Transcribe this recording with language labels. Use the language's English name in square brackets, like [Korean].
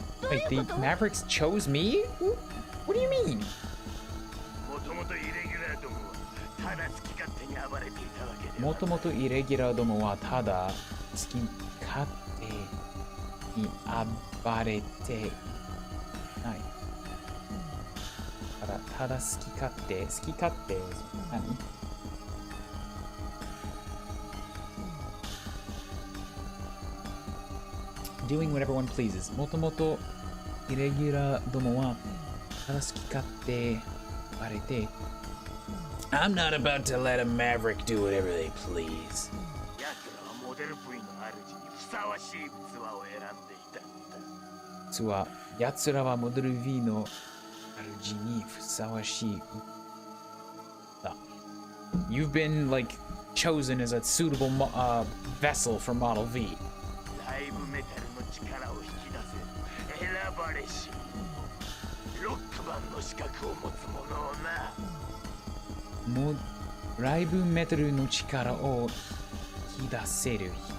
[English] Wait, the Mavericks chose me? What do you mean? [Japanese] もともとイレギュラーどもはただ好き勝手に暴れていたわけでは。もともとイレギュラーどもはただ好き勝手に暴れてない。ただ好き勝手何？ [English] Doing whatever one pleases. [Japanese] もともとイレギュラーどもはただ好き勝手暴れて [English] I'm not about to let a maverick do whatever they please. [Japanese] 奴らはモデル V の主にふさわしい器を選んでいたんだ。奴らはモデル V の主にふさわしいだ。 [English] You've been like chosen as a suitable vessel for Model V. [Japanese] ライブメタルの力を引き出せる選ばれしロックマンの資格を持つ者をな。ライブメタルの力を引き出せる。